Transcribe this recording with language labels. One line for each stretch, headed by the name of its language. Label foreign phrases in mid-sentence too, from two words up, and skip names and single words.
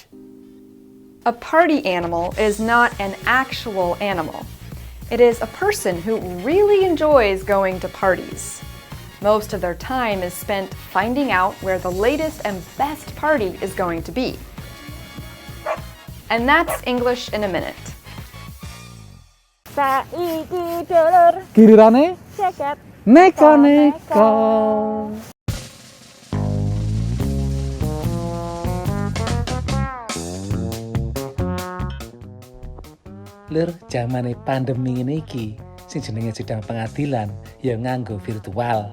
English: A party animal is not an actual animal. It is a person who really enjoys going to parties. Most of their time is spent finding out where the latest and best party is going to be. And that's English in a minute.
Javanese: Saiki Dulur. Girirane jagat neko-neko. Lur, zamane pandemi ini iki, sing jenenge sidang pengadilan ya nganggo virtual.